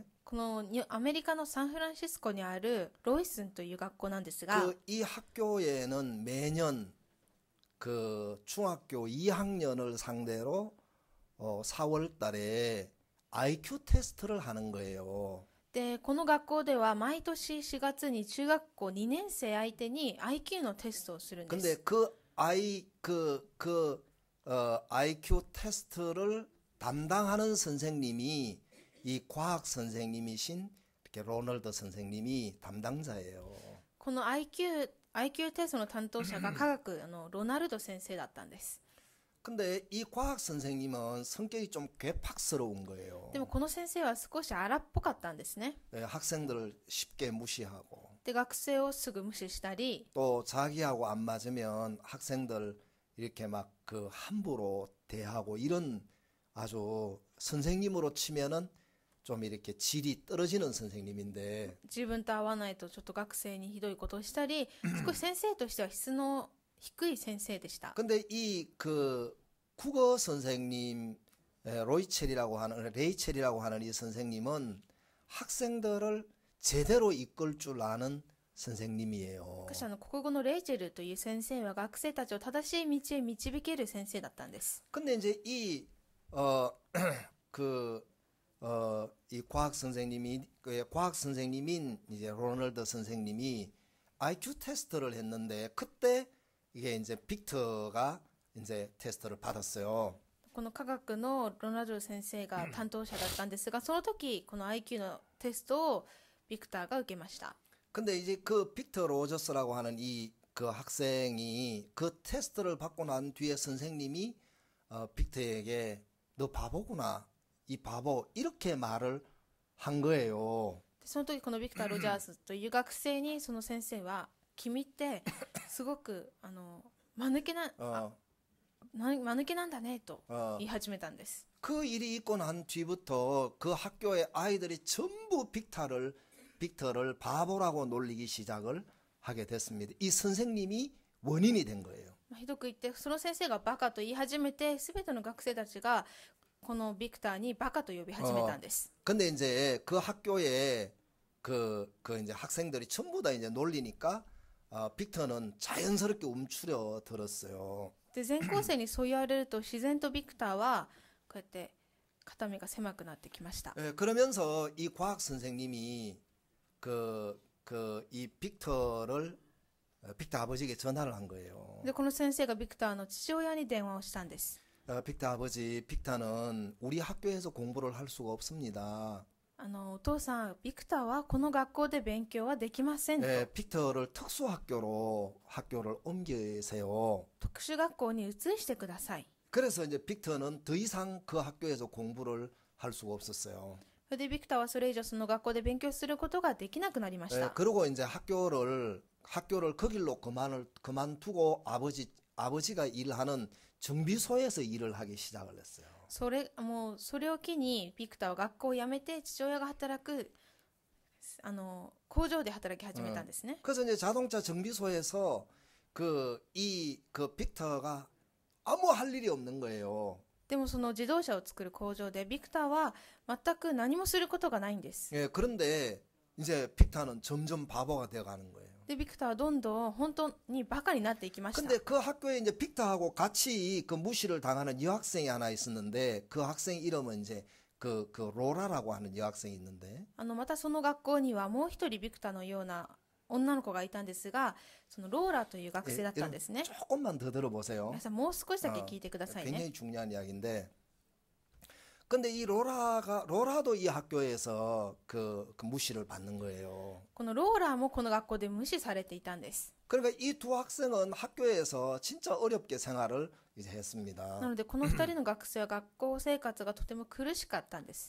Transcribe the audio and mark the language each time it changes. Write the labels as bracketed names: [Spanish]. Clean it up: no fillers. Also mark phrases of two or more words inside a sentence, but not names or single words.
[Japanese] このアメリカのサンフランシスコにあるロイスンという学校なんですが [Korean] 이 학교에는 매년 중학교 2학년을 상대로 4월 달에 IQ 테스트를 하는 거예요. [Japanese] でこの学校では毎年4月に中学校2年生相手に IQ のテストをするんです [Korean] 근데 IQ 테스트를 담당하는 선생님이 이 과학 선생님이신 이렇게 로널드 선생님이 담당자예요. [Japanese] この IQ テストの担当者が科学ロナルド先生だったんです [Korean] 근데 이 과학 선생님은 성격이 좀 괴팍스러운 거예요. [Japanese] でもこの先生は少し荒っぽかったんですね [Korean] 학생들을 쉽게 무시하고 [Japanese] で学生をすぐ無視したり [Korean] 또 자기하고 안 맞으면 학생들 이렇게 막 함부로 대하고 이런 아주 선생님으로 치면은 좀 이렇게 질이 떨어지는 선생님인데 [Japanese] 自分と合わないとちょっと学生にひどいことをしたり少し先生としては質の低い先生でした [Korean] 근데 이 국어 선생님 레이첼이라고 하는 이 선생님은 학생들을 제대로 이끌 줄 아는 선생님이에요. [Japanese] しかし国語のレイチェルという先生は学生たちを正しい道へ導ける先生だったんです [Korean] 근데 이제 이 과학 선생님인 이제 로널드 선생님이 IQ 테스트를 했는데 그때 이게 이제 빅터가 이제 테스트를 받았어요. [Japanese] この科学のロナルド先生が担当者だったんですがその時この IQ のテストをビクターが受けました [Korean] 근데 이제 빅터 로저스라고 하는 학생이 그 테스트를 받고 난 뒤에 선생님이 빅터에게 너 바보구나. 이 바보 이렇게 말을 한 거예요. [Japanese] その時このビクター・ロジャースという学生にその先生は君ってすごく間抜けなんだねと言い始めたんです [Korean] 그 일이 있고 난 뒤부터 그 학교의 아이들이 전부 빅터를 바보라고 놀리기 시작을 하게 됐습니다. 이 선생님이 원인이 된 거예요. [Japanese] ひどく言ってその先生がバカと言い始めて全ての学生たちがこのビクターにバカと呼び始めたんです [Korean] 근데 이제 그 학교에 이제 학생들이 전부 다 이제 놀리니까 빅터는 자연스럽게 움츠려 들었어요. [Japanese] で全校生にそう言われると自然とビクターはこうやって肩身が狭くなってきました [Korean] 그러면서 이 과학 선생님이 이 빅터 아버지에게 전화를 한 거예요. [Japanese] でこの先生がビクターの父親に電話をしたんです [Korean] 빅터 아버지, 빅터는 우리 학교에서 공부를 할 수가 없습니다. [Japanese] お父さんビクターはこの学校で勉強はできませんと [Korean] 빅터를 학교를 옮기세요. [Japanese] 特殊学校に移してください [Korean] 그래서 이제 빅터는 더 이상 그 학교에서 공부를 할 수가 없었어요. [Japanese] それでビクターはそれ以上その学校で勉強することができなくなりました [Korean] 그리고 이제 학교를 그 길로 그만두고 아버지가 일하는 정비소에서 일을 하기 시작을 했어요. [Japanese] それを機にビクターは学校を辞めて父親が働く工場で働き始めたんですね [Korean] 그래서 이제 자동차 정비소에서 그 빅터가 아무 할 일이 없는 거예요. [Japanese] でもその自動車を作る工場でビクターは全く何もすることがないんです。 [Korean] 예, 그런데 이제 빅터는 점점 바보가 되어 가는 거예요. [Japanese] でビクターはどんどん本当にバカになっていきました。 [Korean] 근데 그 학교에 이제 빅터하고 같이 그 무시를 당하는 여학생이 하나 있었는데 그 학생 이름은 이제 그 로라라고 하는 여학생이 있는데 [Japanese] またその学校にはもう一人ビクターのような女の子がいたんですが、そのローラという学生だったんですね。 [Korean] 조금만 더 들어보세요. [Japanese] 皆さんもう少しだけ聞いてくださいね。 [Korean] 굉장히 중요한 이야기인데 근데 이 로라도 이 학교에서 그 무시를 받는 거예요. [Japanese] このローラーもこの学校で無視されていたんです。 [Korean] 그러니까 이 두 학생은 학교에서 진짜 어렵게 생활을 이제 했습니다. [Japanese] なのでこの二人の学生は学校生活がとても苦しかったんです。